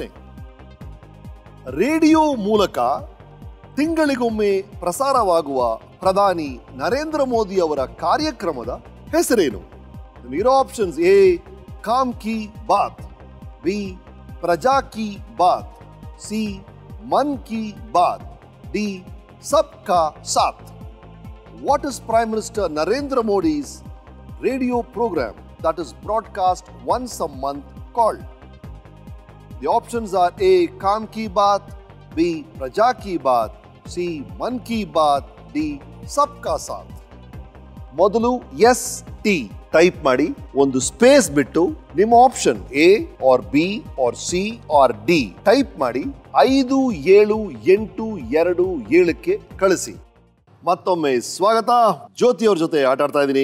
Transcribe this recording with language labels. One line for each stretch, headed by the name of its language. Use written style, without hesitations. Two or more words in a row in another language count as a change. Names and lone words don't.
Kannada: ರೇಡಿಯೋ ಮೂಲಕ ತಿಂಗಳಿಗೊಮ್ಮೆ ಪ್ರಸಾರವಾಗುವ ಪ್ರಧಾನಿ ನರೇಂದ್ರ ಮೋದಿ ಅವರ ಕಾರ್ಯಕ್ರಮದ ಹೆಸರೇನು? ಇರೋ ಆಪ್ಷನ್ಸ್: ಎ ಕಾಮ್ ಕಿ ಬಾತ್, ಬಿ ಪ್ರಜಾ ಕಿ ಬಾತ್, ಸಿ ಮನ್ ಕಿ ಬಾತ್, ಡಿ ಸಬ್ಕಾ ಸಾಥ್.
English: What is Prime Minister Narendra Modi's radio program that is broadcast once a month called? The options are A. Kaam Ki Baat, B. Praja Ki Baat, C. Man Ki Baat, D. Sabka Saath.
Kannada: ಮೊದಲು
English: ST type
Kannada: ಮಾಡಿ ಒಂದು ಸ್ಪೇಸ್ ಬಿಟ್ಟು ನಿಮ್ಮ
English: option A or B or C or D type
Kannada: ಮಾಡಿ 578227ಕ್ಕೆ ಕಳಿಸಿ. ಮತ್ತೊಮ್ಮೆ ಸ್ವಾಗತ. ಜ್ಯೋತಿ ಅವ್ರ ಜೊತೆ ಆಟ ಆಡ್ತಾ ಇದ್ದೀನಿ.